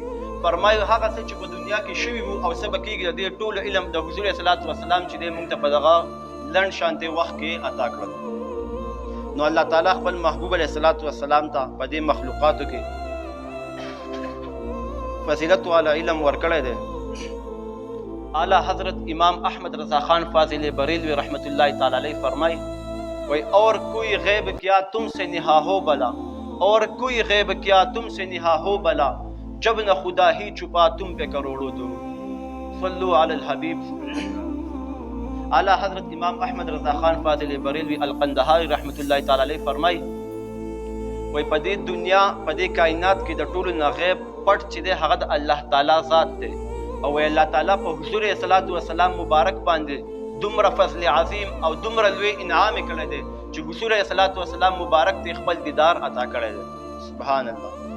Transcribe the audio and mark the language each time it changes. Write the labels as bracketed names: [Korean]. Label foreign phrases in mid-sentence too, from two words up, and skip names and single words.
[Pashto] فرمایي هغه څه چې په دنیا کې شوي وو او څه به کېږي د دې ټول علم د حضور [Arabic] صلوات و سلام [Pashto] چې دی مونږ ته په دغه لنډ شانتې وخت کې عطا کړل. نو الله تعالی خپل محبوب [Arabic] علیه الصلاة وسلام [Pashto] ته په دې مخلوقاتو کې فضیلت والا علم ورکړی دی. [Urdu] اعلیٰ حضرت امام احمد رضا خان فاضل بریلوی [Arabic] رحمت اللہ تعالی علیہ [Urdu] فرمائی وہی اور کوئی غیب کیا تم سے نہا ہو بلا، اور کوئی غیب کیا تم سے نہا ہو بلا، جب نہ خدا ہی چھپا تم پہ کروڑوں درود، [Arabic] صلو علی الحبیب. [Pashto] اعلیٰ حضرت امام احمد رضا خان فاضل بریلوی القندہاری [Arabic] رحمت اللہ تعالی علیہ [Pashto] فرمائی وہی په دې دنیا په دې کائنات کې د ټولو نه غیب پټ چې دی هغه د الله تعالی ذات دی او الله تعالی په حضور [Arabic] صلوات و سلام [Pashto] مبارک باندې دومره فضل عظیم او دومره لوی انعام کړی دی چې حضور [Arabic] صلوات و سلام [Pashto] مبارک ته خپل دیدار عطا کړی دی. [Arabic] سبحان الله.